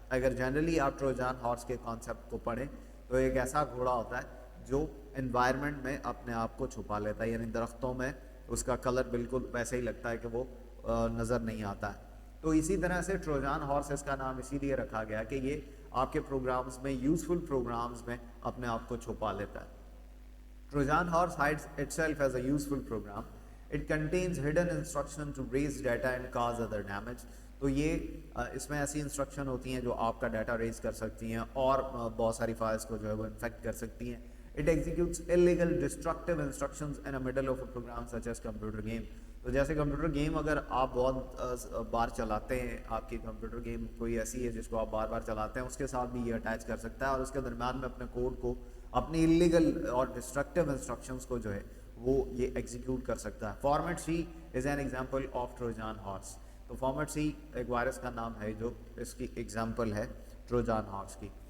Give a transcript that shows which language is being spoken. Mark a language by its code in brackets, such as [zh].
[ur] اگر جنرلی آپ ٹروجان ہارس کے کانسیپٹ کو پڑھیں تو ایک ایسا گھوڑا ہوتا ہے جو انوائرمنٹ میں اپنے آپ کو چھپا لیتا ہے, یعنی درختوں میں اس کا کلر بالکل ویسے ہی لگتا ہے کہ وہ نظر نہیں آتا ہے. تو اسی طرح سے ٹروجان ہارس اس کا نام اسی لیے رکھا گیا کہ یہ آپ کے پروگرامز میں, یوزفل پروگرامز میں اپنے آپ کو چھپا لیتا ہے. [en] Trojan horse hides itself as a useful program. It contains hidden instruction to raise data and cause other damage. [ur] تو یہ اس میں ایسی انسٹرکشن ہوتی ہیں جو آپ کا ڈیٹا ریز کر سکتی ہیں اور بہت ساری فائلز کو جو ہے وہ انفیکٹ کر سکتی ہیں. [en] It executes illegal destructive instructions in the middle of a program such as computer game. [ur] تو جیسے کمپیوٹر گیم اگر آپ بہت بار چلاتے ہیں, آپ کی کمپیوٹر گیم کوئی ایسی ہے جس کو آپ بار بار چلاتے ہیں, اس کے ساتھ بھی یہ اٹیچ کر سکتا ہے, اور اس کے درمیان میں اپنے کوڈ کو, اپنی انلیگل اور ڈسٹرکٹیو انسٹرکشنز کو جو ہے وہ یہ ایگزیکیوٹ کر سکتا ہے. [en] Format C is an example of Trojan horse. [ur] تو فارمیٹ سی ایک وائرس کا نام ہے جو اس کی ایگزامپل ہے ٹروجان ہارس کی.